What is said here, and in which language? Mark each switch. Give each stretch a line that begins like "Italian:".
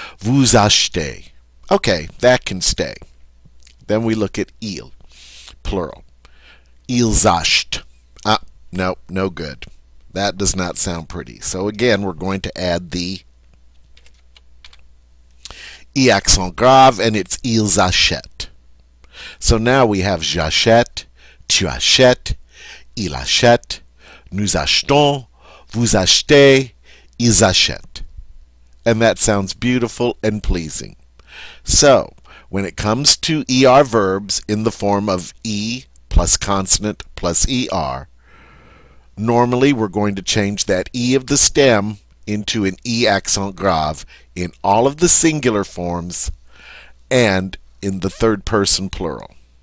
French: Vous achetez.
English: Okay, that can stay. Then we look at il. Plural.
French: Ils achètent.
English: No good. That does not sound pretty. So again, we're going to add the I accent grave, and it's
French: ils achètent.
English: So now we have
French: j'achète, tu achètes, il achète, nous achetons, vous achetez, ils achètent.
English: And that sounds beautiful and pleasing. So, when it comes to ER verbs in the form of E plus consonant plus ER, normally we're going to change that E of the stem into an E accent grave in all of the singular forms and in the third person plural.